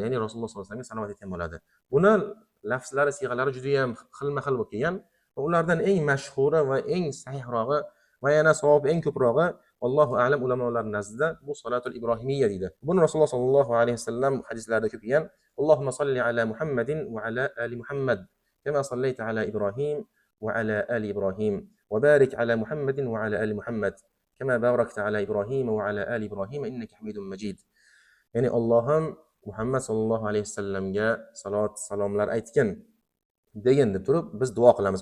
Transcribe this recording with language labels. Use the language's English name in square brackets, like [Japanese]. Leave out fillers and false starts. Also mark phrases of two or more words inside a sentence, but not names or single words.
[Uzbek] Ya'ni Rasululloh [Arabic] صلى الله عليه وسلم [Uzbek] salovat etgan bo'ladi. Buni lafzlari, siyg'alari juda ham xilma-xil bo'lib kelgan. Ulardan eng mashhuri va eng sahihrog'i va yana savob eng ko'prog'i [Arabic] الله أعلم [Uzbek] ulamolar nazdida bu [Arabic] الصلاة الإبراهيمية [Uzbek] deydi. Buni Rasululloh [Arabic] صلى الله عليه وسلم [Uzbek] hadislarida ko'p kelgan. [Arabic] اللهم صل على محمد وعلى آل محمد كما صليت على إبراهيم وعلى آل إبراهيم وبارك على محمد وعلى آل محمد كما باركت على إبراهيم وعلى آل إبراهيم إنك حميد مجيد. [Uzbek] Ya'ni Allohim Muhammad [Arabic] صلى الله عليه وسلم [Uzbek] salomlar aytgan degan deb turib biz duo qilamiz.